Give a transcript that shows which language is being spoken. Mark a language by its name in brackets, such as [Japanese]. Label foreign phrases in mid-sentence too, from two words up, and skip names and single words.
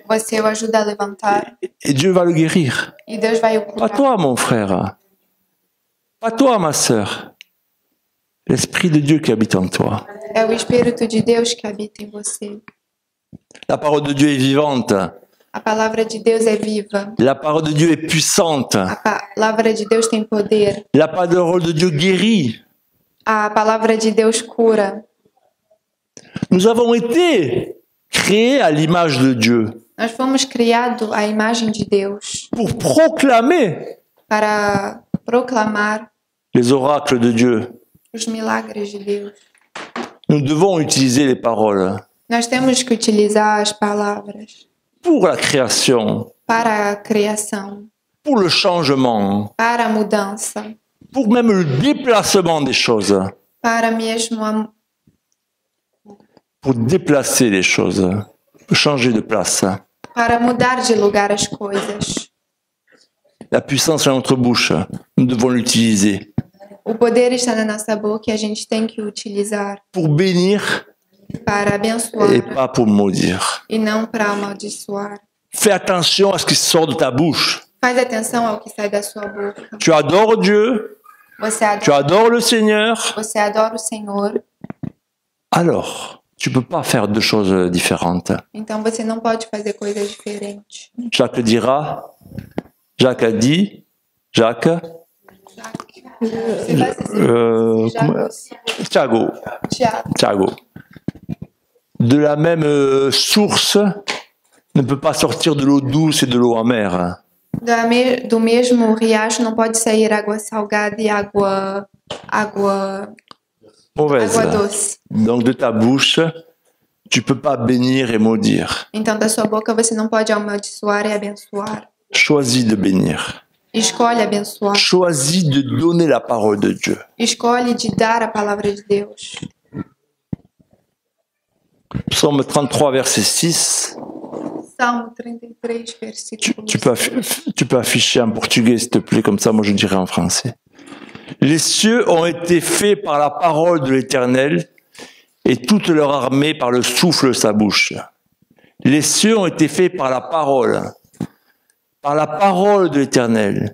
[Portuguese] você o ajuda a levantar [French] et Dieu va le guérir. [Portuguese] e Deus vai o [French] Pas [Portuguese] curar. [French] toi, mon frère. Pas toi, ma sœur. L'Esprit de Dieu qui habite en toi. [Portuguese] É o Espírito de Deus que habita em você. [French] La parole de Dieu est vivante. [Portuguese] A palavra de Deus é viva. [French] La parole de Dieu est puissante. [Portuguese] A palavra de Deus tem poder. [French] La parole de Dieu guérit. [Portuguese] A palavra de Deus cura. [French] Nous avons été créés à l'image de Dieu [Portuguese] Nós fomos criados à imagem de Deus [French] pour proclamer [Portuguese] para proclamar [French] les oracles de Dieu. [Portuguese] os milagres de Deus. [French] Nous devons utiliser les paroles [Portuguese] Nós temos que utilizar as palavras [French] pour la création, [Portuguese] para a criação, [French] pour le changement, [Portuguese] para a mudança, [French] pour même le déplacement des choses, [Portuguese] para mesmo [French] pour déplacer les choses, changer de place. [Portuguese] para mudar de lugar as coisas. [French] La puissance est dans notre bouche, nous devons l'utiliser [Portuguese] O poder está na nossa boca e a gente tem que utilizar [French] pour bénir [Portuguese] para abençoar [French] et pas pour maudire. [Portuguese] e não para amaldiçoar. [French] Fais attention à ce qui sort de ta bouche. [Portuguese] Faz atenção ao que sai da sua boca. [French] Tu adores Dieu, [Portuguese] Você [French] tu adores le Seigneur, [Portuguese] adora o Senhor, [French] alors tu peux pas faire deux choses différentes. [Portuguese] então você não pode fazer coisas diferentes. [French] Jacques dira, Jacques a dit, Jacques, Thiago, Thiago, de la même source ne peut pas sortir de l'eau douce et de l'eau amère. [Portuguese] Do mesmo riacho não pode sair água salgada e água [French] Mauvaise. [Portuguese] doce. [French] Donc de ta bouche, tu peux pas bénir et maudire. [Portuguese] Então da sua boca você não pode amaldiçoar e abençoar. [French] Choisis de bénir. [Portuguese] Escolhe abençoar. [French] Choisis de donner la parole de Dieu. [Portuguese] Escolhe de dar a palavra de Deus. [French] Psaume 33, verset 6. [Portuguese] Salmo 33, versículo. [French] Tu peux afficher en portugais, s'il te plaît, comme ça, moi je dirais en français. Les cieux ont été faits par la parole de l'Éternel et toute leur armée par le souffle de sa bouche. Les cieux ont été faits par la parole de l'Éternel.